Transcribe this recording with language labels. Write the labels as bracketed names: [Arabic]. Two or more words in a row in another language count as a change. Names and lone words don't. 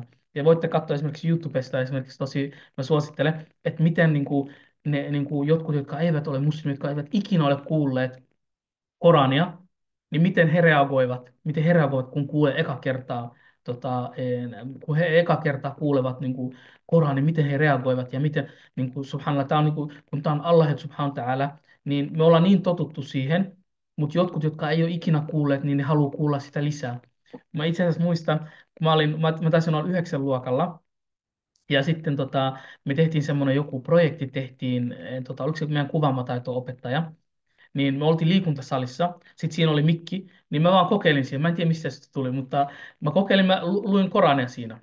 [Finnish] Ja voitte katsoa esimerkiksi YouTubesta esimerkiksi mä suosittelen, että miten niin kuin ne niin kuin jotkut, jotka eivät ole muslimit, jotka eivät ikinä ole kuulleet Korania, niin miten he reagoivat, kun kuulee eka kertaa, kun he eka kertaa kuulevat niin kuin Koranin, miten he reagoivat ja miten, niin kuin, subhanallah, tämä on, niin kuin, kun tämä on [Arabic] الله سبحانه وتعالى, [Finnish] niin me ollaan niin totuttu siihen, mutta jotkut, jotka ei ole ikinä kuulleet, niin ne haluaa kuulla sitä lisää. Mä itse asiassa muistan, kun mä taisin olla 9 luokalla, ja sitten me tehtiin semmoinen joku projekti, oliko se meidän kuvaamataito-opettaja, niin me oltiin liikuntasalissa, sitten siinä oli mikki, niin mä vaan kokeilin siinä, mä en tiedä mistä se tuli, mutta mä kokeilin, mä luin Korania siinä.